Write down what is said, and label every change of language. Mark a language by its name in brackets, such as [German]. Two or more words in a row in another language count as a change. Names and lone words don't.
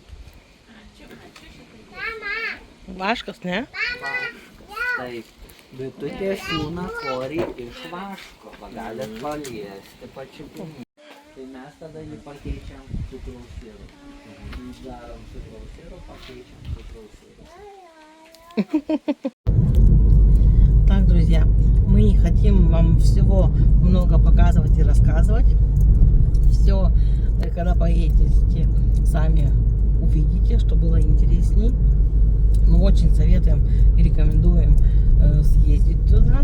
[Lithuanian] Vaškas, ne? Taip, bitutė siūna korį iš vaško, va galit paliesti pačiupinį. Tai mes tada jį pakeičiam cukraus sirupu. Darom cukraus sirupą, pakeičiam cukraus sirupą. [Russian] Так, друзья, мы не хотим вам всего много показывать и рассказывать. Все, когда поедете, сами увидите, что было интересней. Мы очень советуем и рекомендуем съездить туда.